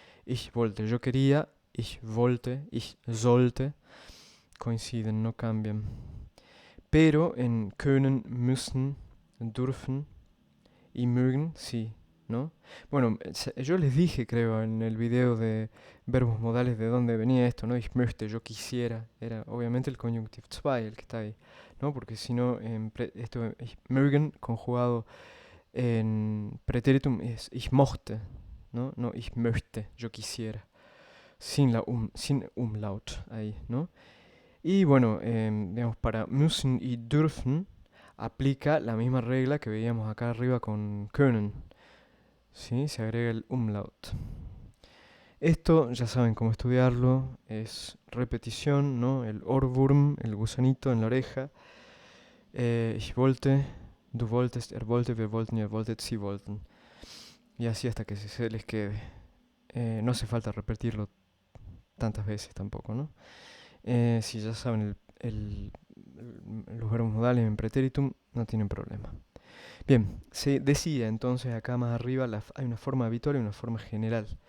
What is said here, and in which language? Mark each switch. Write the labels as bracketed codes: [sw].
[de] Ich wollte, [es] yo quería, [de] ich wollte, ich sollte, [es] coinciden, no cambian. Pero en können, müssen, dürfen y mögen, sí, ¿no? Bueno, yo les dije, creo, en el video de verbos modales de dónde venía esto, ¿no? [de] Ich möchte, [es] yo quisiera. Era obviamente el conjunctiv zwei el que está ahí, ¿no? Porque si no, esto [de] ich mögen [es] conjugado en pretéritum es [de] ich mochte, [es] ¿no? No, [de] ich möchte, [es] yo quisiera. Sin umlaut ahí, ¿no? Y bueno, digamos, para müssen y dürfen aplica la misma regla que veíamos acá arriba con können. ¿Sí? Se agrega el umlaut. Esto ya saben cómo estudiarlo, es repetición, ¿no? El Ohrwurm, el gusanito en la oreja. [de] Ich wollte, du wolltest, wollte, wir wollten, ihr wolltet, sie wollten. [es] Y así hasta que se les quede. No hace falta repetirlo tantas veces tampoco, ¿no? Si ya saben los verbos modales en pretéritum, no tienen problema. Bien, se decía entonces acá más arriba, hay una forma habitual y una forma general.